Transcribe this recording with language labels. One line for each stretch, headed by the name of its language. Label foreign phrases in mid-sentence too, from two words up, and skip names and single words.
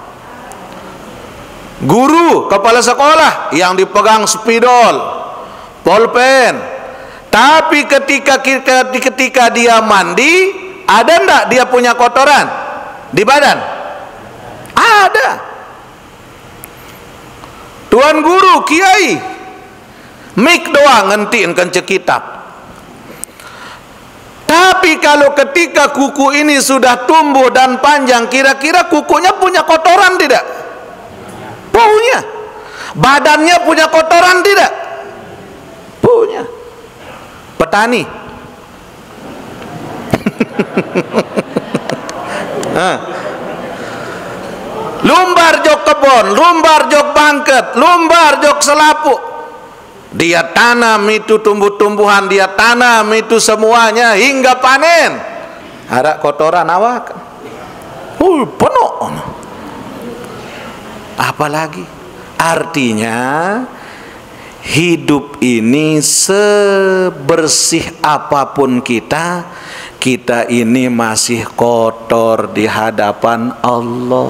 Indonesian: Guru, kepala sekolah yang dipegang spidol, pulpen. Tapi ketika dia mandi, ada enggak dia punya kotoran di badan? Ada.
Sasak: Tuan guru, kiai, mik doang ngentiin kence kitab.
Indonesian: Tapi kalau ketika kuku ini sudah tumbuh dan panjang, kira-kira kukunya punya kotoran tidak? Punya. Badannya punya kotoran tidak? Punya. Petani.
Sasak: Lumbar jok kebon, lumbar jok bangket, lumbar jok selapuk.
Indonesian: Dia tanam itu tumbuh-tumbuhan, dia tanam itu semuanya hingga panen. Ada kotoran awak. Penuh. Apalagi? Artinya hidup ini sebersih apapun kita ini masih kotor di hadapan Allah.